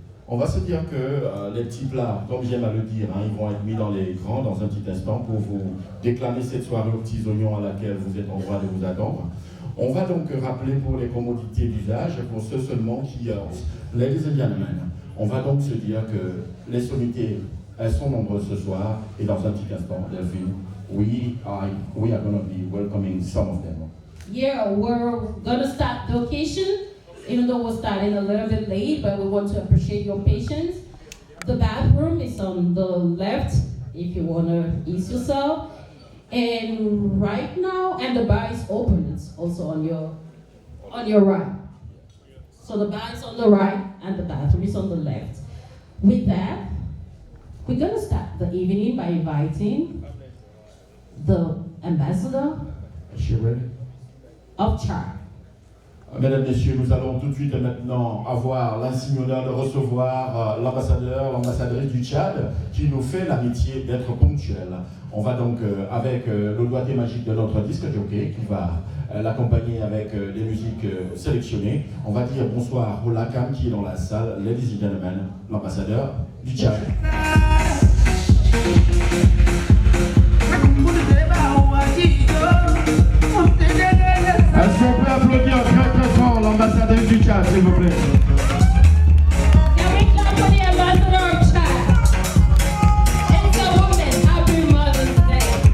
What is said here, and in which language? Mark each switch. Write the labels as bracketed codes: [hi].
[fr] On va se dire que les petits plats, comme j'aime à le dire, ils vont être mis dans les grands dans un petit instant pour vous déclamer cette soirée aux petits oignons à laquelle vous êtes en droit de vous attendre. On va donc rappeler pour les commodités d'usage, pour ceux seulement qui, [en] ladies and gentlemen, [fr] on va donc se dire que les sommités, elles sont nombreuses ce soir, et dans un petit instant, Delphine, [en] we are going to be welcoming some of them. Yeah, we're going to start the occasion, even though we're starting a little bit late, but we want to appreciate your patience. The bathroom is on the left, if you want to ease yourself. And right now, and the bar is open, it's also on your right. So the bar is on the right, and the bathroom is on the left. With that, we're going to start the evening by inviting the ambassador of Chad. [fr] Mesdames, Messieurs, nous allons tout de suite maintenant avoir l'insigne honneur de recevoir l'ambassadrice du Tchad qui nous fait l'amitié d'être ponctuelle. On va donc, avec le doigté magique de notre disque jockey qui va l'accompagner avec des musiques sélectionnées, on va dire bonsoir au Lakam qui est dans la salle, [en] ladies and gentlemen, [fr] l'ambassadeur du Tchad. Est-ce qu'on peut applaudir très très fort l'ambassadeur du Tchad, s'il vous plaît? [en] Can we clap for the ambassador of Chad? It's a woman. Happy Mother's Day.